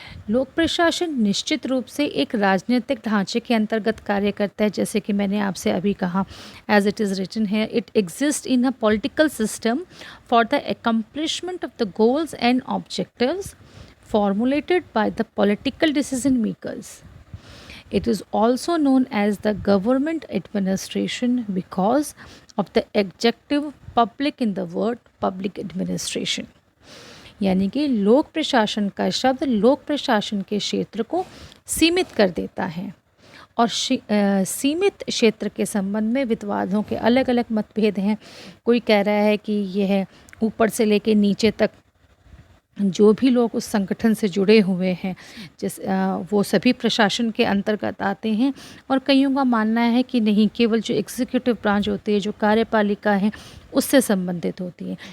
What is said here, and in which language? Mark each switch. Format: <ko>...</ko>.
<hi>लोक प्रशासन निश्चित रूप से एक राजनीतिक ढांचे के अंतर्गत कार्य करता है, जैसे कि मैंने आपसे अभी कहा,</hi> <en>As it is written है, it exist in a political system for the accomplishment of the goals and objectives formulated by the political decision makers. It is also known as the government administration because of the adjective public in the word public administration।</en> <hi>यानी कि लोक प्रशासन का शब्द लोक प्रशासन के क्षेत्र को सीमित कर देता है, और सीमित क्षेत्र के संबंध में विद्वानों के अलग अलग मतभेद हैं। कोई कह रहा है कि यह ऊपर से लेकर नीचे तक जो भी लोग उस संगठन से जुड़े हुए हैं वो सभी प्रशासन के अंतर्गत आते हैं, और कईयों का मानना है कि नहीं, केवल जो एग्जीक्यूटिव ब्रांच होती है, जो कार्यपालिका है, उससे संबंधित होती है।</hi>